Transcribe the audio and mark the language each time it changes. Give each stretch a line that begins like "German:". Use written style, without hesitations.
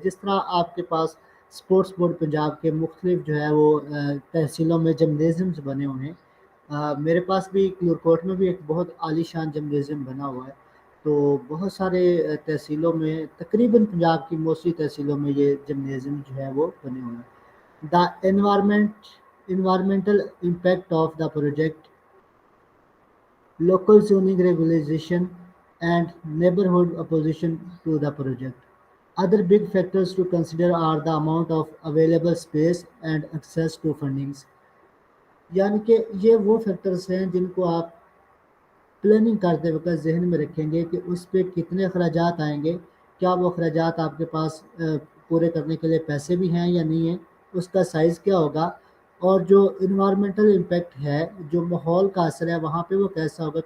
Urdu: جس طرح آپ کے پاس اسپورٹس بورڈ پنجاب کے مختلف جو ہے وہ تحصیلوں میں جمنیزمز بنے ہوئے ہیں. میرے پاس بھی کلور کوٹ میں بھی ایک بہت عالی شان جمنیزیم بنا ہوا ہے. تو بہت سارے تحصیلوں میں تقریباً پنجاب کی موسٹلی تحصیلوں میں یہ جمنیزیم جو ہے وہ بنے ہوئے ہیں.
English: The environmental impact of the project local zoning regulation and neighborhood opposition to the project. Other big factors to consider are the amount of available space and access to fundings.
Urdu: یعنی کہ یہ وہ فیکٹرز ہیں جن کو آپ planning کرتے وقت ذہن میں رکھیں گے کہ اس پہ کتنے اخراجات آئیں گے. کیا وہ اخراجات آپ کے پاس پورے کرنے کے لیے پیسے بھی ہیں یا نہیں ہیں. اس کا سائز کیا ہوگا اور جو انوائرمنٹل امپیکٹ ہے جو ماحول کا اثر ہے وہاں پہ وہ کیسا ہوگا.